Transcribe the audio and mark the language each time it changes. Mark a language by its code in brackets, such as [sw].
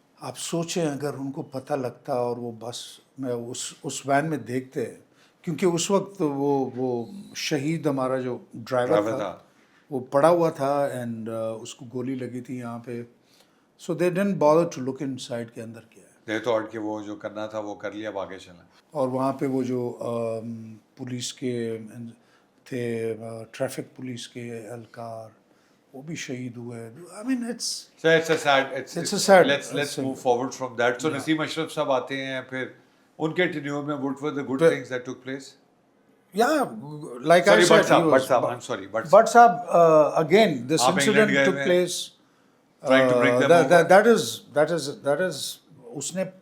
[ur] آپ سوچیں اگر ان کو پتہ لگتا اور وہ بس میں اس وین میں دیکھتے, کیونکہ اس وقت وہ شہید ہمارا جو ڈرائیور تھا وہ پڑا ہوا تھا اینڈ اس کو گولی لگی تھی یہاں پہ. [en] so they didn't bother to look inside [ur] کے اندر کیا ہے. [en] they thought [ur] کہ وہ جو کرنا تھا وہ کر لیا, اب آگے چلیں. اور وہاں پہ وہ جو پولیس کے تھے, ٹریفک پولیس کے اہلکار, وہ بھی شہید ہوئے. [en] I mean So it's a sad. Let's move forward from that. So Naseem Ashraf [ur] صاحب آتے ہیں, پھر ان کے [en] tenure [ur] میں [en] what were the good things that took place? Yeah, like I said, Bhatt Sahab, I'm sorry, Bhatt Sahab, again, this incident took place. Trying to bring them over. That is [ur] اس نے